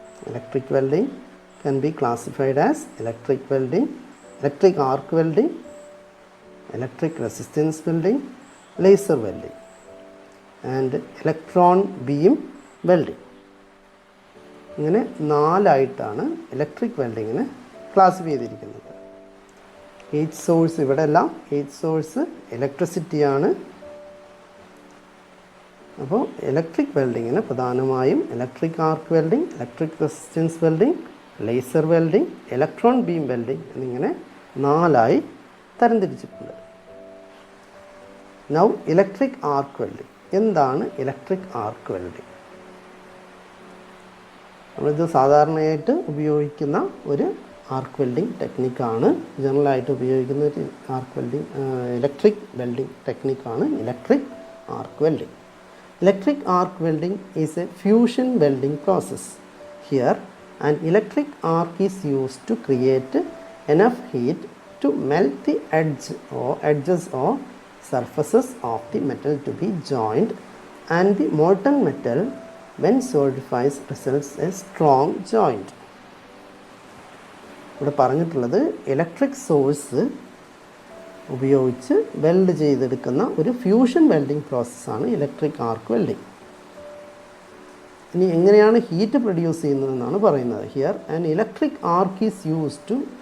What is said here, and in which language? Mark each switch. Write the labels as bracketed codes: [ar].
[en] Electric welding can be classified as electric welding, electric arc welding, electric resistance welding, laser welding, and electron beam welding. [ml] ഇങ്ങനെ 4 ആയിട്ടാണ് electric വെൽഡിങ്ങിനെ classify ചെയ്തിരിക്കുന്നത്. Heat source, ഇവിടെ എല്ലാം heat source ഇലക്ട്രിസിറ്റിയാണ്. അപ്പോൾ electric വെൽഡിങ്ങിന് പ്രധാനമായും electric arc welding, electric resistance welding, laser welding, electron beam welding എന്നിങ്ങനെ 4 ആയി തരംതിരിച്ചിട്ടുണ്ട്. Now electric arc welding. എന്താണ് ഇലക്ട്രിക് ആർക്ക് വെൽഡിംഗ്? നമ്മളിത് സാധാരണയായിട്ട് ഉപയോഗിക്കുന്ന ഒരു ആർക്ക് വെൽഡിംഗ് ടെക്നിക്കാണ്. ജനറലായിട്ട് ഉപയോഗിക്കുന്ന ഒരു arc welding electric welding ടെക്നിക്കാണ് electric arc welding. [en] Electric arc welding is a fusion welding process. Here, an electric arc is used to create enough heat to melt the edges or surfaces of the metal to be joined, and the molten metal, when solidifies, results a strong joint. [ml] ഇവിടെ പറഞ്ഞിട്ടുള്ളത് electric source ഉപയോഗിച്ച് weld ചെയ്തെടുക്കുന്ന ഒരു fusion welding പ്രോസസ്സാണ് electric arc welding. ഇനി എങ്ങനെയാണ് heat produce ചെയ്യുന്നതെന്നാണ് പറയുന്നത്. [en] here an electric arc is used to